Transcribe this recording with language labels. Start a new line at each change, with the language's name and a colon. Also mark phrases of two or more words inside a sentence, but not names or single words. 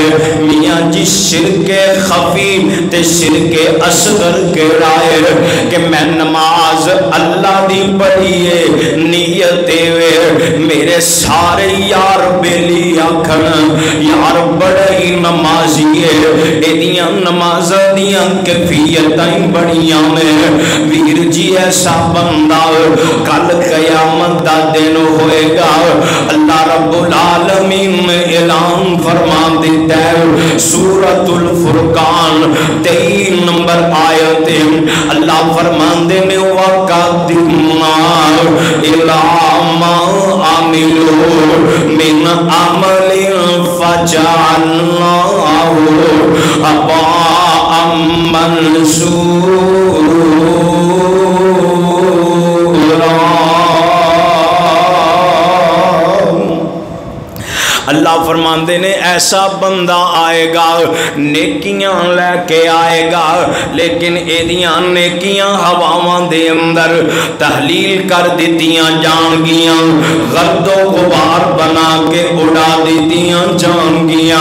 Punjabi: میاں جی شرک خفی تے شرک اصغر کیہڑا ہے کہ میں نماز اللہ دی پڑھی ہے، نیت وے میرے سارے یار بیلی آکھن یار بڑا ہی نمازی ہے، ایدیاں نمازاں دیاں کیفیتاں بڑیاں نے. ویر جی ایسا بندہ کل قیامت دا دن ہوئے گا. अल्लाह
Arabic: رب العالمين
Punjabi: نے اعلان فرما دتا ہے سورۃ الفرقان 23 نمبر آیت اللہ فرماندے نے
Arabic: وقدمنا إلى ما عملوا من عمل فجعلناه هباء منثورا.
Punjabi: اللہ فرماتے نے ایسا بندہ آئے گا نیکیاں لیکے آئے گا، لیکن ایدیاں نیکیاں ہواواں دے اندر تحلیل کر دتیاں جانگیاں، گرد و غبار بنا کے اڈا دتیاں جانگیاں.